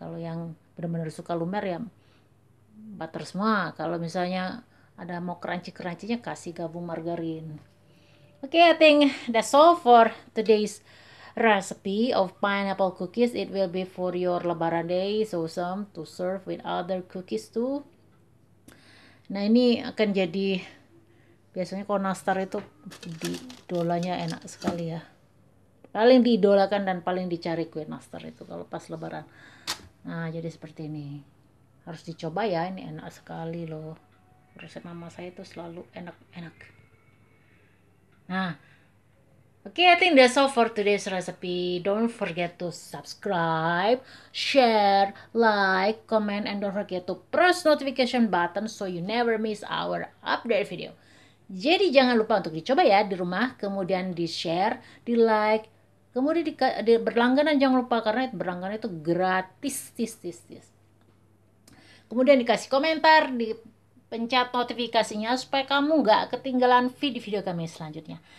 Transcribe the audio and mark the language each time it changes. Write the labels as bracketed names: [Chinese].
[Indonesian] Kalau yang benar-benar suka lumer ya butter semua. Kalau misalnya ada mau crunchy-crunchynya, kasih gabung margarin. [English] Okay, I think that's all for today's recipe of pineapple cookies. It will be for your Lebaran day, so awesome to serve with other cookies too. [Indonesian] Nah, ini akan jadi, biasanya kalau nastar itu idolanya enak sekali ya. Paling diidolakan dan paling dicari kue nastar itu kalau pas Lebaran. Nah, jadi seperti ini. Harus dicoba ya, ini enak sekali loh. Resep mama saya itu selalu enak-enak. Nah, [English] Okay, I think that's all for today's recipe. Don't forget to subscribe, share, like, comment, and don't forget to press notification button so you never miss our update video. [Indonesian] Jadi jangan lupa untuk dicoba ya di rumah, kemudian di-share, di-like, kemudian berlangganan jangan lupa karena berlangganan itu gratis. Kemudian dikasih komentar, dipencet notifikasinya supaya kamu nggak ketinggalan video-video kami selanjutnya.